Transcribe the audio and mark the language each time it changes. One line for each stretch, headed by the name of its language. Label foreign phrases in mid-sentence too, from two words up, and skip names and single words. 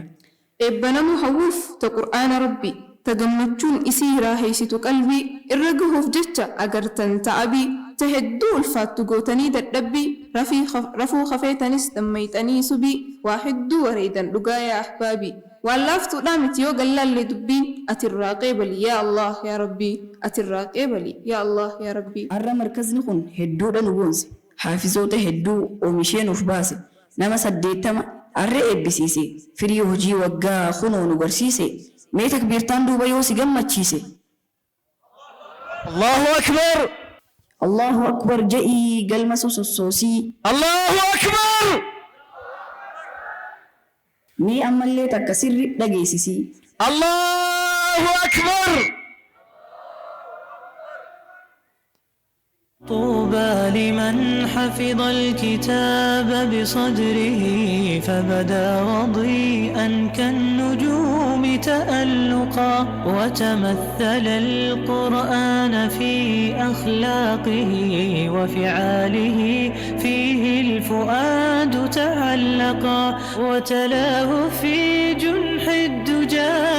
Oromo: eebbanamu hawwuuf ta qur'aana rabbi ta gammachuun isii raaheessitu qalbii irra gahuuf jecha agartan ta'abii ta hedduu ulfaattu gootanii dadhabbii rafuu kafeetanis dammayxanii subii waa hedduu wareedan dhugaa yaa ahbaabii waan laaftuudhaa miti yoo gallaallee dubbiin atirraa qeebali
Arabic: يا الله يا ربي
Oromo: atirraa qeebali
Arabic: يا الله يا ربي
Oromo: har'a markazni kun hedduudha nu boonse haafizoota hedduu oomishee nuuf baase nama 80 har'a eebbisiise firii hojii waggaa kunoo nu barsiise mee takbiirtaan duuba yoo si gammachiise
Arabic: الله أكبر الله أكبر
Oromo: je'ii galma sososoosii
Arabic: الله أكبر
Oromo: mee ammallee takka sirri dhageessisii
Arabic: الله أكبر طوبى لمن حفظ الكتاب بصدره فبدا وضيئا كالنجوم تألقا وتمثل القرآن في أخلاقه وفعاله فيه الفؤاد تعلقا وتلاه في جنح الدجى